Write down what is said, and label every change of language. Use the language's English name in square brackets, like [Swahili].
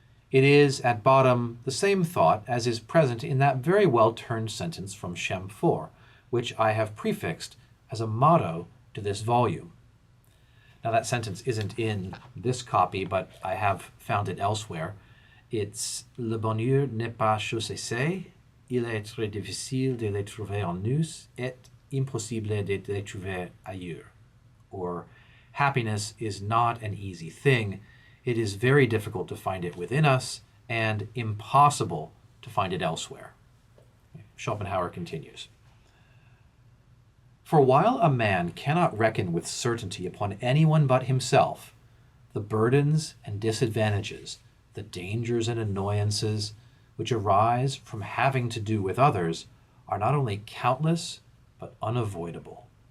[English] It is, at bottom, the same thought as is present in that very well-turned sentence from Shem 4, which I have prefixed as a motto to this volume. Now that sentence isn't in this copy, but I have found it elsewhere. [French] It's le bonheur n'est pas chose aisée, il est très difficile de le trouver en nous et impossible de le trouver ailleurs. [English] Or, happiness is not an easy thing. It is very difficult to find it within us and impossible to find it elsewhere. Schopenhauer continues. For while a man cannot reckon with certainty upon anyone but himself, the burdens and disadvantages, the dangers and annoyances which arise from having to do with others are not only countless, but unavoidable.